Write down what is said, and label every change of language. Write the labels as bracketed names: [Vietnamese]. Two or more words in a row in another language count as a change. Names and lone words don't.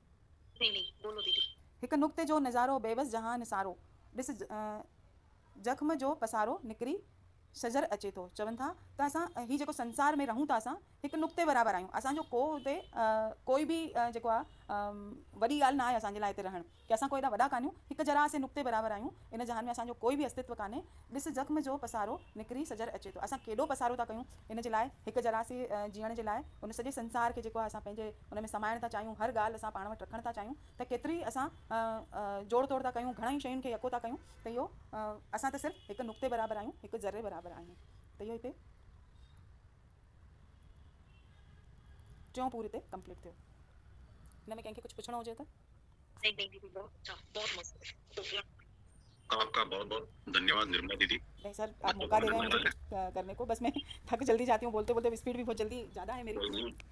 [Sindhi] हिकु नुक़्ते जो नज़ारो बेवस जहान सारो, ॾिस जख्म जो पसारो निकिरी शजर अचे थो। चवनि था त असां हीउ जेको संसार में रहूं था, असां हिकु नुक़्ते बराबरि आहियूं। असांजो को हुते कोई बि जेको आहे वॾी ॻाल्हि न आहे असांजे लाइ हिते रहणु, की असां कोई एॾा वॾा कान्हियूं, हिकु जरा से नुक़्ते बराबरि आहियूं। इन जहान में असांजो कोई बि अस्तित्व कान्हे। ॾिस जख्म जो पसारो निकिरी सजर अचे थो। असां केॾो पसारो था कयूं इन जे लाइ, हिकु जरा से जीअण जे लाइ, उन सॼे संसार खे जेको आहे असां पंहिंजे उन में समाइण था चाहियूं, हर ॻाल्हि असां पाण वटि रखणु था चाहियूं, त केतिरी असां जोड़ तोड़ था कयूं, घणई शयुनि खे यको था कयूं। त इहो असां त सिर्फ़ु हिकु नुक़्ते बराबरि आहियूं, हिकु ज़रे बराबरि आहियूं। त इहो हिते टियों पूर हिते कंप्लीट थियो। हिन में कंहिंखे कुझु पुछणो हुजे त? [Hindi] आपका बहुत बहुत धन्यवाद निर्मला दीदी। नहीं सर, आप मौका दे रहे हैं मुझे कुछ करने को, बस मैं थक जल्दी जाती हूँ, बोलते बोलते स्पीड भी बहुत जल्दी ज़्यादा है मेरी।